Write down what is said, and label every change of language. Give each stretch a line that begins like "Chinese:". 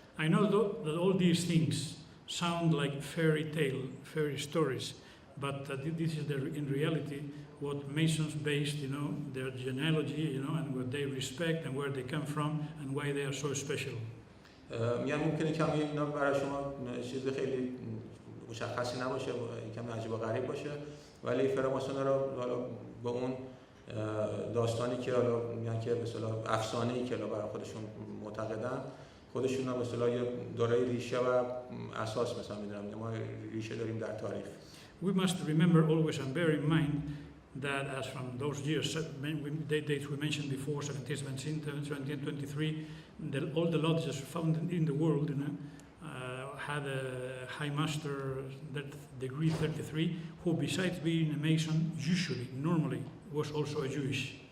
English: I know that all these things sound like fairy stories, but this is in reality what Masons based, you know, their genealogy, you know, and what they respect and where they come from and why they are so special.
Persian: میگم ممکنه کمی اینا برای شما چیز خیلی مشخصی نباشه، کمی عجیب و غریب باشه، ولی فراماسونرها حالا با اون داستانی که حالا میگن که به اصطلاح افسانه‌ای که برای خودشون معتقدن، خودشون هم به اصطلاح یه دارای ریشه و اساس مثلا میدونن، ما ریشه داریم در تاریخ.
English: We must remember always and bear in mind that as from those years, dates we mentioned before, 1717, 1723, all the lodges found in the world, you know, had a high master, that degree 33, who besides being a Mason, normally was also a Jewish.